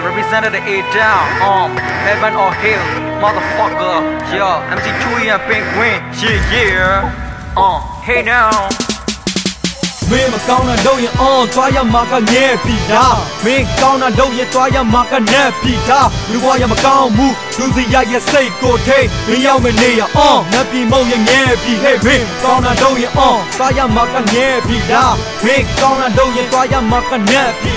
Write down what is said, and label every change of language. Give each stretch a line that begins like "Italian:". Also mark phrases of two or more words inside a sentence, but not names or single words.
English: represented the A down, heaven or hell, motherfucker. Yeah, MC Chewy and Penguin, yeah. Hey now.
Burmese: မင်းမကောင်းတာလုပ်ရင်သွားရမှာကငဲပြီလားမင်းကောင်းတာလုပ်ရင်သွားရမှာကနက်ပြီလားလူဘဝရမကောင်းဘူးလူစီရရဲ့စိတ်ကိုထိမင်းရောက်မနေ ရနက်ပြီမုံရင်ငဲပြီဟဲ့မင်းကောင်းတာလုပ်ရင်သွားရမှာကငဲပြီလားမင်းကောင်းတာလုပ်ရင်သွားရမှာကနက်ပြီ